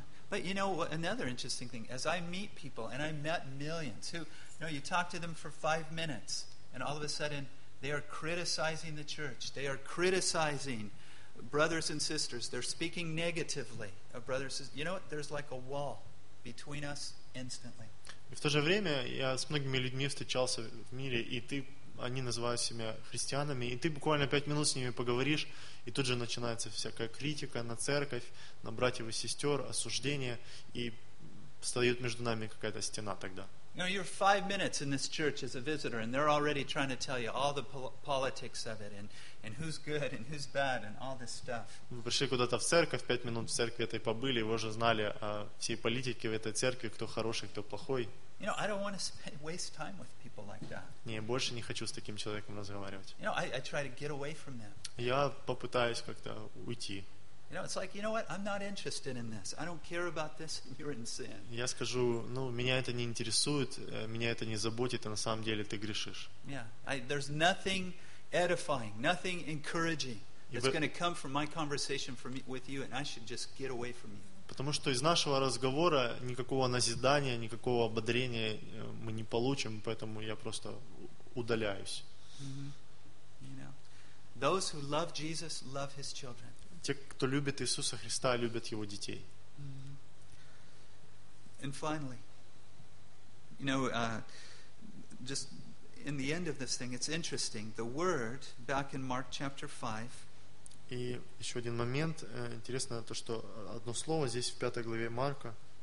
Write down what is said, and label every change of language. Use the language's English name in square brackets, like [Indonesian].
[English] But you know, another interesting thing, as I meet people, and I met millions who, you know, you talk to them for 5 minutes, and all of a sudden they are criticizing the church. They are criticizing brothers and sisters. They're speaking negatively of brothers. You know what? There's like a wall between us instantly. [Russian] И в то же время я с многими людьми встречался в мире, и ты, они называют себя христианами, и ты буквально 5 минут с ними поговоришь, и тут же начинается всякая критика на церковь, на братьев и сестер, осуждение, и встает между нами какая-то стена тогда. [English] You know, you're 5 minutes in this church as a visitor, and they're already trying to tell you all the politics of it, and who's good and who's bad, and all this stuff. [Russian] Вы пришли куда-то в церковь, 5 минут в церкви этой побыли, вы уже знали о всей политике в этой церкви, кто хороший, кто плохой. [English] You know, I don't want to waste time with people like that. [Russian] Не, больше не хочу с таким человеком разговаривать. [English] You know, I try to get away from them. [Russian] Я попытаюсь как-то уйти. [English] You know, it's like, you know what? I'm not interested in this. I don't care about this. You're in sin. [Russian] Я скажу, ну, меня это не интересует, меня это не заботит, а на самом деле ты грешишь. [English] Yeah. There's nothing edifying, nothing encouraging that's going to come from my conversation with you, and I should just get away from you. [Russian] Потому что из нашего разговора никакого назидания, никакого ободрения мы не получим, поэтому я просто удаляюсь. Mm-hmm. [English] You know, those who love Jesus love his children. [Russian] Те, кто любит Иисуса Христа, любят Его детей. [English] And finally, you know, just in the end of this thing, it's interesting. The word back in Mark chapter 5. [Russian] И еще один момент. Интересно то, что одно слово здесь в 5 главе Марка.